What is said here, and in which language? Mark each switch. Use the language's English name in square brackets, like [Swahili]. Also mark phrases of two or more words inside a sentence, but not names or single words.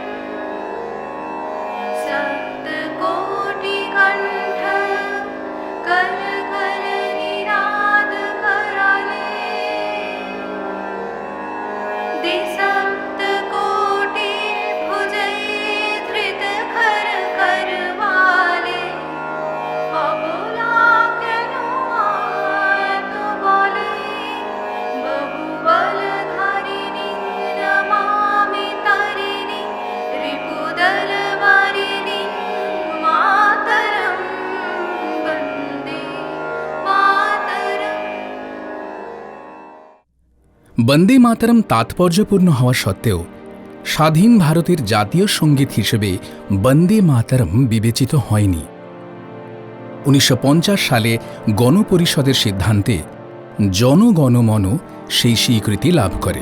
[Sanskrit] सप्तकोटिकण्ठ कलकलनिनाद कराले, द्विसप्तकोटिर्भुजैर्धृत खर करवाले, अबलाकेनुमात बले, बहुबलधारिणीं नमामि तारिणीं, रिपुदलवारिणीं मातरं, वन्दे मातरम्। [Bangla] বন্দে মাতরম তাৎপর্যপূর্ণ হওয়া সত্ত্বেও স্বাধীন ভারতের জাতীয় সঙ্গীত হিসেবে বন্দে মাতরম বিবেচিত হয়নি। 1950 সালে গণপরিষদের সিদ্ধান্তে জনগণমন সেই স্বীকৃতি লাভ করে।